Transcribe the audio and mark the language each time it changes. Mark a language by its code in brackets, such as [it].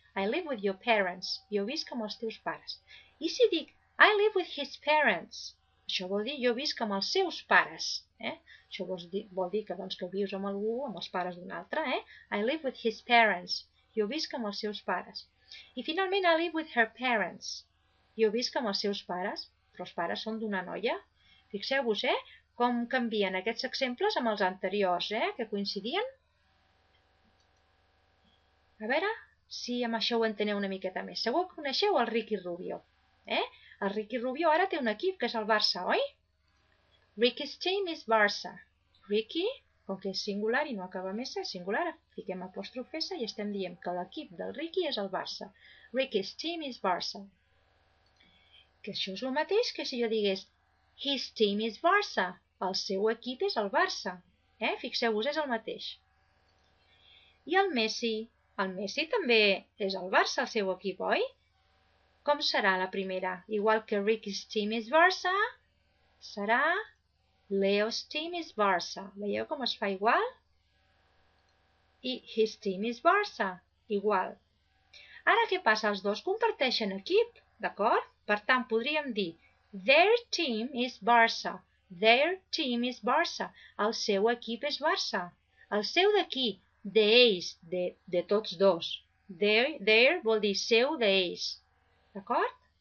[en] I live with your parents, [ca] jo visc amb els teus pares. I si dic, [en] I live with his parents, [ca] això vol dir jo visc amb els seus pares. Això vol dir que vius amb algú, amb els pares d'un altre. [en] I live with his parents. [ca] Jo visc amb els seus pares. I finalment, [en] I live with her parents. [ca] Jo visc amb els seus pares, però els pares són d'una noia. Fixeu-vos, com canvien aquests exemples amb els anteriors, que coincidien. A veure si amb això ho enteneu una miqueta més. Segur que coneixeu el Ricky Rubio. El Ricky Rubio ara té un equip, que és el Barça, oi? [en] Ricky's team is Barça. [ca] Ricky, com que és singular i no acaba més és singular, fiquem apòstrof S i estem dient que l'equip del Ricky és el Barça. [en] Ricky's team is Barça. [ca] Que això és el mateix que si jo digués [en] his team is Barça. [ca] El seu equip és el Barça. Fixeu-vos, és el mateix. I el Messi? El Messi també és el Barça, el seu equip, oi? Com serà la primera? Igual que [en] Ricky's team is Barça, [ca] serà [en] Leo's team is Barça. [ca] Veieu com es fa igual? [en] I his team is Barça, [ca] igual. Ara què passa? Els dos comparteixen equip, d'acord? Per tant, podríem dir [en] their team is Barça. Their team is Barça. [ca] El seu equip és Barça. El seu d'aquí, d'ells, de tots dos. Their vol dir seu d'ells. D'acord?